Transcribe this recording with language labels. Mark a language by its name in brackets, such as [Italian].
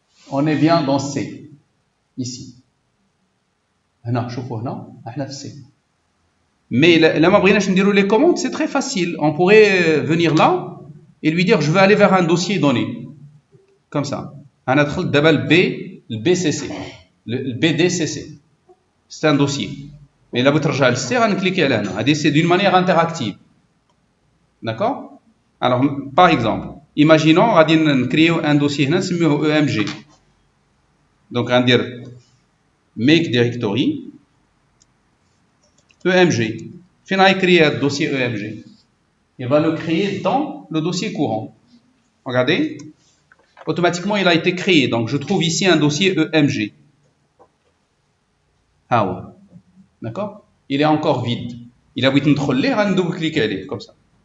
[French] On est bien dans C. Ici. [Arabic] هنا شوفوا هنا احنا في C. [French] Mais là [Arabic] ما بغيناش نديروا [French] les commandes, c'est très facile. On pourrait venir là et lui dire je veux aller vers un dossier donné. Comme ça. On a [Arabic] دخلت دابا [French] le BCC, le BDCC. C'est un dossier. Mais là, vous [Arabic] ترجع للسي غنكليكي على هنا. [French] C'est d'une manière interactive. D'accord? Alors, par exemple, imaginons [Arabic] غادي نكريو [French] un dossier [Arabic] هنا نسميوه [French] EMG. [Arabic] Donc, غندير make directory EMG. فين غيكري هذا الدوسي EMG? [French] Il va le créer dans le dossier courant. Regardez. Automatiquement, il a été créé. Donc, je trouve ici un dossier EMG. Ah ouais. D'accord? Il est encore vide. Il a voulu nous double-cliquer comme ça.